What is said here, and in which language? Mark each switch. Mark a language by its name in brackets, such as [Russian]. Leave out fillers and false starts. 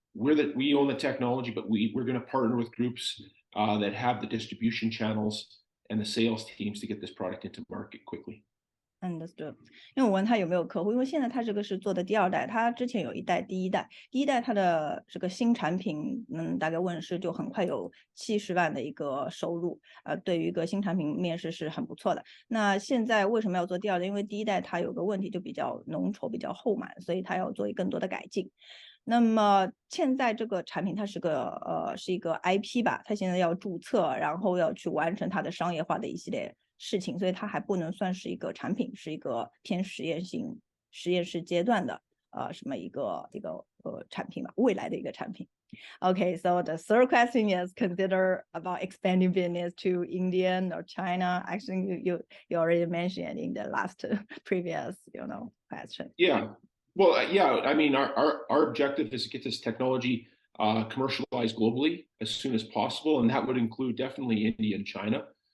[English] We own the technology, but we're going to partner with groups that have the distribution channels and the sales teams to get this product into market quickly. Understood. [Chinese] 因为我问他有没有客户，因为现在他这个是做的第二代，他之前有一代、第一代他的这个新产品，大概问世就很快有70万的一个收入，对于一个新产品面试是很不错的。那现在为什么要做第二代？因为第一代它有个问题就比较浓稠、比较厚满，所以它要做更多的改进。那么现在这个产品它是一个 IP 吧，它现在要注册，然后要去完成它的商业化的一系列事情，所以它还不能算是一个产品，是一个偏实验室阶段的什么一个产品吧，未来的一个产品。 [English] Okay, so the third question is consider about expanding business to India or China. Actually, you already mentioned in the last previous question. Yeah. Well, yeah, I mean, our objective is to get this technology commercialized globally as soon as possible, and that would include definitely India and China.